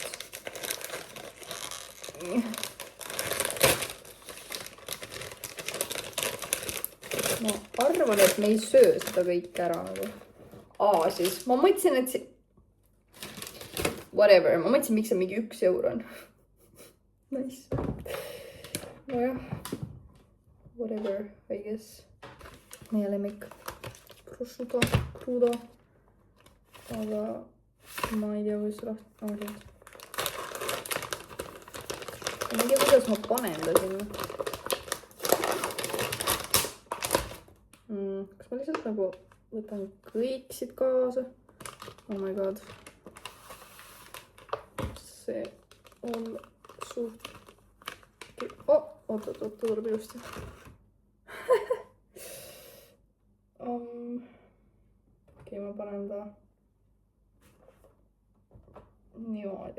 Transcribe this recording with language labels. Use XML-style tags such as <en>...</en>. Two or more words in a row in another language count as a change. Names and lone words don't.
<et>Ma arvan, et me ei söö seda kõik ära nagu. Siis ma mõtlesin, et whatever, ma mõtlesin, miks see mingi 1 euro on. Nice. Nojah.</et> <en>Whatever, I guess.</en> <et>Meie lemmik.</et> <it>Prosciutto, crudo.</it> <et>Aga ma ei tea, kuidas lahti. Ma ei tea, kuidas ma panen ta sinna. Kas ma lihtsalt nagu võtan kõik siit kaasa?</et> <en>Oh my god.</en> <et>See on suht... Oot, tuleb ilusti. Okei, ma panen ta niimoodi.</et>